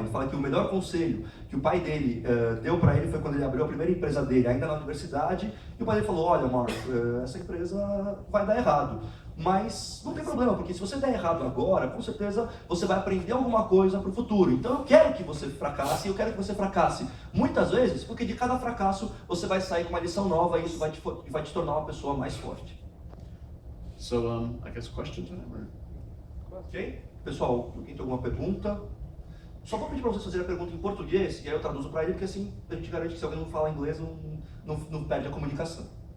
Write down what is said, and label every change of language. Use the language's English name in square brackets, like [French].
[Portuguese] Ele fala que o melhor conselho que o pai dele deu para ele foi quando ele abriu a primeira empresa dele, ainda na universidade, e o pai dele falou, olha, Mark, essa empresa vai dar errado. Mas não tem problema, porque se você der errado agora, com certeza você vai aprender alguma coisa para o futuro. Então eu quero que você fracasse, eu quero que você fracasse muitas vezes, porque de cada fracasso você vai sair com uma lição nova e isso vai te tornar uma pessoa mais forte. [English] So, I guess question time, or? Ok? [Portuguese] Pessoal, alguém tem alguma pergunta? Só vou pedir para vocês fazerem a pergunta em português, e aí eu traduzo para ele, porque assim a gente garante que se alguém não falar inglês, não perde a comunicação.